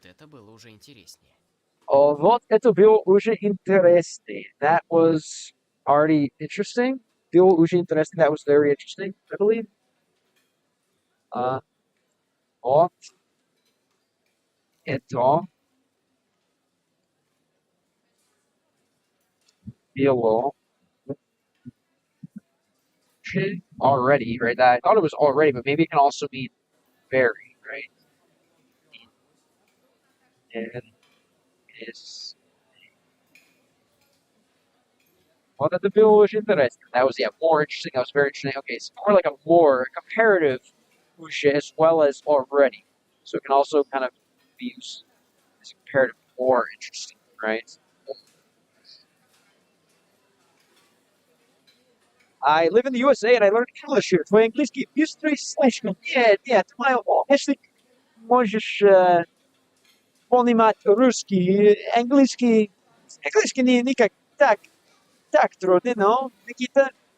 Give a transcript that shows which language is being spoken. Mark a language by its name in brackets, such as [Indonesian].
[Russian] Вот это было уже интереснее. Вот это было уже интереснее. [English] That was already interesting. [Russian] Было уже интересно. [English] That was very interesting, I believe. [Russian] Вот это было [English] already, right? I thought it was already, but maybe it can also mean very, right? And is well, that the bill was interesting. That was more interesting. That was very interesting. Okay, it's more like a comparative as well as already. So it can also kind of be used as a comparative more interesting, right? I live in the USA and I learned English here. [Russian] Твой английский быстрый слишком. Нет, если можешь понимать русский, английский не как так трудно, но Никита.